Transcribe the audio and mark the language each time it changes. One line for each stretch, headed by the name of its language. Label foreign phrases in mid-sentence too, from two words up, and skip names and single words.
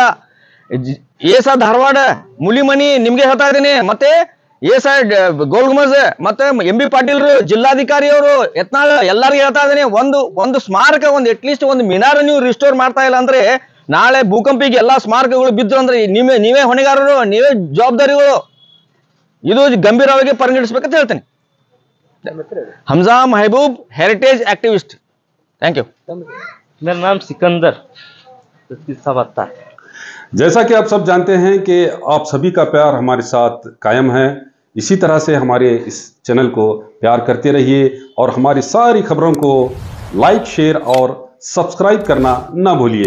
Kannada: ಏಸಾ ಧಾರವಾಡ ಮುಲಿಮನಿ ನಿಮ್ಗೆ ಹೇಳ್ತಾ ಇದ್ದೀನಿ, ಮತ್ತೆ ಏಸಾ ಗೋಲ್ ಗುಂಬಜ್ ಮತ್ತೆ MB ಪಾಟೀಲ್ರು ಜಿಲ್ಲಾಧಿಕಾರಿ ಅವರು ಯತ್ನಾಳ್ ಎಲ್ಲರಿಗೂ ಹೇಳ್ತಾ ಇದ್ದೀನಿ, ಒಂದು ಸ್ಮಾರಕ ಅಟ್ಲೀಸ್ಟ್ ಒಂದು ಮಿನಾರ್ ನೀವು ರಿಸ್ಟೋರ್ ಮಾಡ್ತಾ ಇಲ್ಲ ಅಂದ್ರೆ ನಾಳೆ ಭೂಕಂಪಿಗೆ ಎಲ್ಲಾ ಸ್ಮಾರಕಗಳು ಬಿದ್ದು ಅಂದ್ರೆ ನೀವೇ ಹೊಣೆಗಾರರು, ನೀವೇ ಜವಾಬ್ದಾರಿಗಳು. ಇದು ಗಂಭೀರವಾಗಿ ಪರಿಗಣಿಸಬೇಕಂತ ಹೇಳ್ತೇನೆ.
English: हमजा महबूब, heritage activist. thank you.
Hindi: मेरा नाम सिकंदर साहब। जैसा कि आप सब जानते हैं कि आप सभी का प्यार हमारे साथ कायम है, इसी तरह से हमारे इस चैनल को प्यार करते रहिए और हमारी सारी खबरों को लाइक, शेयर और सब्सक्राइब करना ना भूलिए।